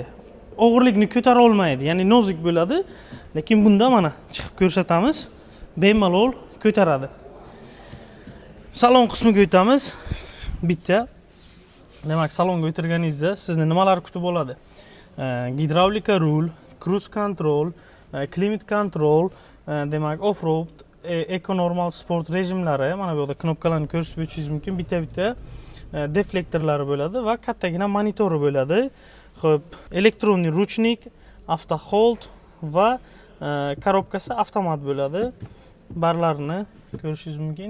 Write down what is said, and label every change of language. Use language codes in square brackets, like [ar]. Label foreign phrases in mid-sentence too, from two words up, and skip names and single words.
[uz] Og'irlikni ko'tara olmaydi, ya'ni nozik bo'ladi, lekin bunda mana chiqib ko'rsatamiz, bemalol ko'taradi. Salon qismiga o'tamiz. Bitta, demak, salonga o'tirganingizda sizni nimalar kutib oladi? Gidravlika rul, [en] cruise control, climate control, [uz] demak, [en] off-road, eco normal sport [uz] rejimlari, mana bu yerda knopkalarni ko'rsatib o'tishingiz mumkin. Bitta-bitta deflektorlari bo'ladi va kattagina monitori bo'ladi. Xo'p, [ru] elektronniy ruchnik, [uz] avto hold va korobkasi avtomat bo'ladi. Barlarni ko'rishingiz mumkin.